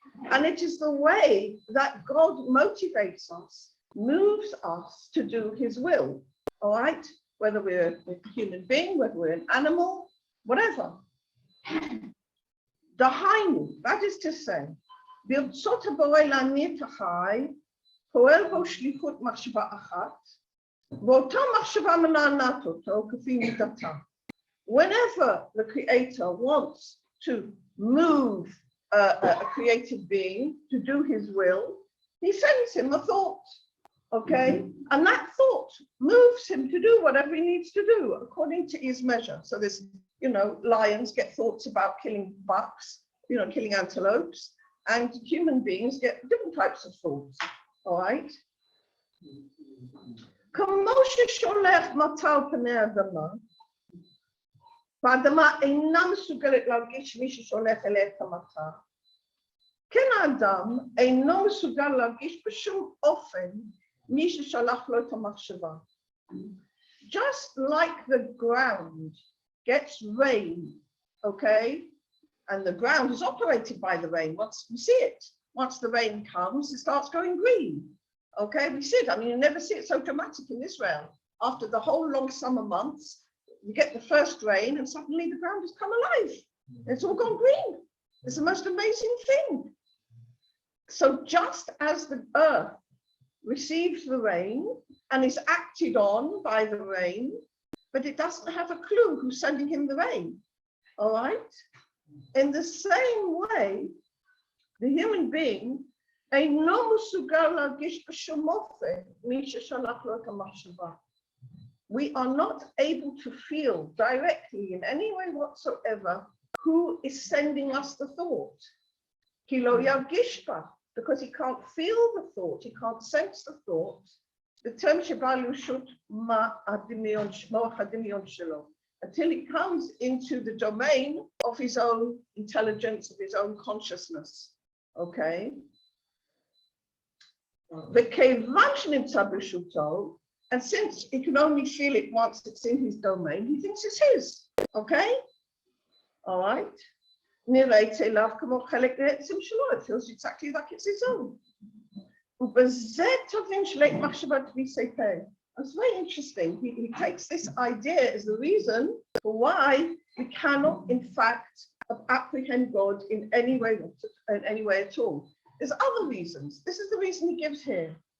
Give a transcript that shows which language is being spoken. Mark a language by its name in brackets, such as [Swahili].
[English] And it is the way that God motivates us, moves us to do his will, all right? Whether we're a human being, whether we're an animal, whatever. [Hebrew] Dahainu, [English] that is to say, [Hebrew] ברצות הבורא להניע את החי, פועל בו שליחות מחשבה אחת, ואותה מחשבה מנענעת אותו כפי מידתה. [English] Whenever the Creator wants to move a created being to do his will, he sends him a thought, okay? And that thought moves him to do whatever he needs to do according to his measure. So there's, lions get thoughts about killing bucks, killing antelopes, and human beings get different types of thoughts, all right? [Hebrew] כמו ששולח מטר פני האדמה, והאדמה אינה מסוגלת להרגיש מי ששולח אליה את המטר, כן האדם אינו מסוגל להרגיש בשום אופן מי ששלח לו את המחשבה. [English] Just like the ground gets rain, okay? And the ground is operated by the rain. Once we see it, once the rain comes, it starts going green. Okay, we see it. I mean, you never see it so dramatic in Israel. After the whole long summer months, you get the first rain and suddenly the ground has come alive. It's all gone green. It's the most amazing thing. So just as the earth receives the rain and is acted on by the rain, but it doesn't have a clue who's sending him the rain, all right? In the same way, the human being [Hebrew] אינו מסוגל להרגיש בשום אופן מי ששלח לו את המחשבה. [English] We are not able to feel directly in any way whatsoever who is sending us the thought. [Hebrew] כי לא ירגיש בה, [English] because he can't feel the thought, he can't sense the thought. The term [Hebrew] שבא לרשות מוח הדמיון שלו, [English] until he comes into the domain of his own intelligence, of his own consciousness, okay? [Hebrew] וכיוון שנמצא ברשותו, [English] and since he can only feel it once it's in his domain, he thinks it's his, okay? All right? [Hebrew] נראית אליו כמו חלק מעצם שלו, [English] it feels exactly like it's his own. [Hebrew] ובזה תבין שלית מחשבת ויסייפה. [English] It's very interesting. He takes this idea as the reason for why we cannot, in fact, apprehend God in any way at all. There's other reasons. This is the reason he gives here.